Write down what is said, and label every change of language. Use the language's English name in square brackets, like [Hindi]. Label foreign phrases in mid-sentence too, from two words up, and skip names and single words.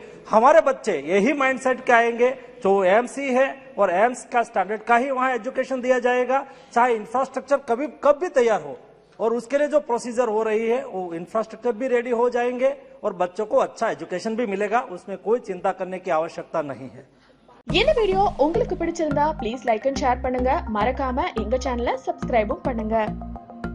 [Hindi] हमारे बच्चे यही माइंडसेट के आएंगे जो एम्स ही है और एम्स का स्टैंडर्ड का ही वहां एजुकेशन दिया जाएगा, चाहे इंफ्रास्ट्रक्चर कब भी तैयार हो। और उसके लिए जो प्रोसीजर हो रही है वो इंफ्रास्ट्रक्चर भी रेडी हो जाएंगे और बच्चों को अच्छा एजुकेशन भी मिलेगा, उसमें कोई चिंता करने की आवश्यकता नहीं है। [Tamil] இந்த வீடியோ உங்களுக்கு பிடிச்சிருந்தா [English] please like and share [Tamil] பண்ணுங்க, மறக்காம எங்க சேனலை சப்ஸ்கிரைபும் பண்ணுங்க.